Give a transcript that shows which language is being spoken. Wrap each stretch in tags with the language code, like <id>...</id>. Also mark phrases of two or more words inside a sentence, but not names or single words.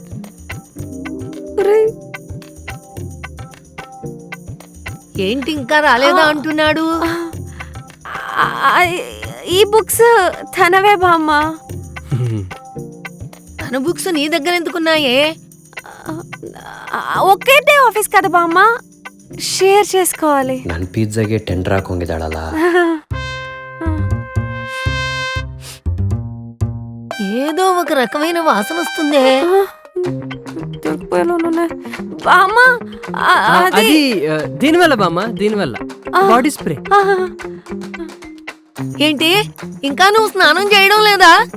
<te>ఏంటి ఇంకా రాలేదా అంటున్నాడు? ఈ బుక్స్ తనవే బామ్మ. తన బుక్స్ నీ దగ్గర ఎందుకున్నాయే? ఒకేటే ఆఫీస్ కదా బామ్మ, షేర్ చేసుకోవాలి.</te> <kn>ನನ್ನ ಪಿಜ್ಜಾಗೆ ಟೆಂಡರ್ ಹಾಕೊಂಗಿದ್ದಾಳಲ್ಲ.</kn> <te>ఏదో ఒక రకమైన వాసన వస్తుందే. బామ్మ అది దీనివల్ల బామ్మ, దీనివల్ల</te> <en>body spray.</en> <te>ఏంటి, ఇంకా నువ్వు స్నానం చేయడం లేదా?</te>